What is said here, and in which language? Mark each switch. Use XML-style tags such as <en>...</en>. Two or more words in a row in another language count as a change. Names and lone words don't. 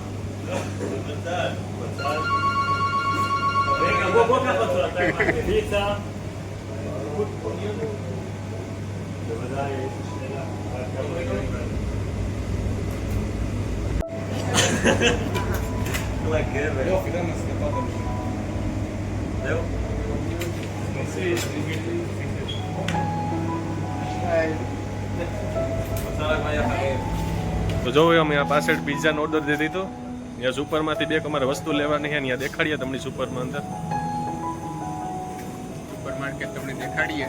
<he>רגע, בוא קח אותו, אתה עם פיצה. בוודאי, יש שאלה. יופי, למה סקפת לי? זהו?</he> <gu>તો જો અમે આ પાછળ પિઝાનો ઓર્ડર દે દીધો. ત્યાં સુપરમાંથી બે અમારે વસ્તુ લેવાની છે, ત્યાં દેખાડીએ તમને સુપરમાં અંદર. સુપર માર્કેટ તમને દેખાડીએ.</gu>